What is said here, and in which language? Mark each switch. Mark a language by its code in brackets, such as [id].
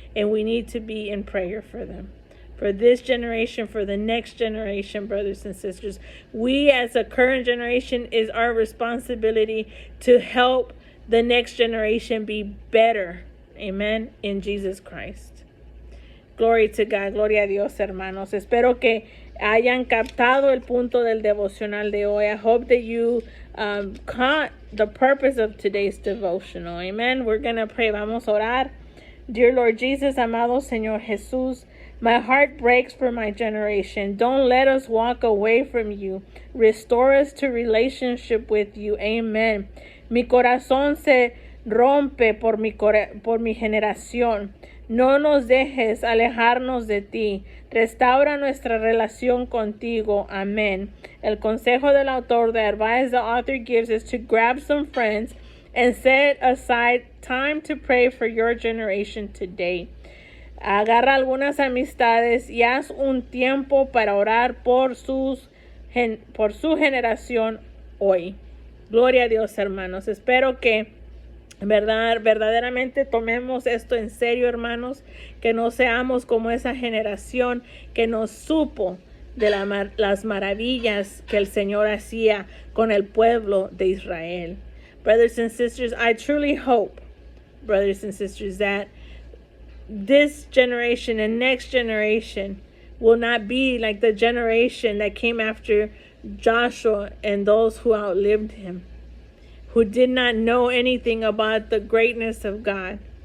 [en] And we need to be in prayer for them, for this generation, for the next generation, brothers and sisters. We as a current generation, is our responsibility to help the next generation be better. Amen. In Jesus Christ. Glory to God. [es] Gloria a Dios, hermanos. Espero que hayan captado el punto del devocional de hoy. [en] I hope that you caught the purpose of today's devotional. Amen. We're going to pray. [es] Vamos a orar. [en] Dear Lord Jesus, [es] amado Señor Jesús, [en] my heart breaks for my generation. Don't let us walk away from you. Restore us to relationship with you. Amen. [es] Mi corazón se rompe por mi generación. No nos dejes alejarnos de ti. Restaura nuestra relación contigo. Amén. El consejo del autor, [en] the advice the author gives, is to grab some friends and set aside time to pray for your generation today. [es] Agarra algunas amistades y haz un tiempo para orar por su generación hoy. Gloria a Dios, hermanos. Espero que verdaderamente tomemos esto en serio, hermanos, que no seamos como esa generación que no supo de las maravillas que el Señor hacía con el pueblo de Israel. [en] Brothers and sisters, I truly hope, brothers and sisters, that this generation and next generation will not be like the generation that came after Joshua and those who outlived him, who did not know anything about the greatness of God.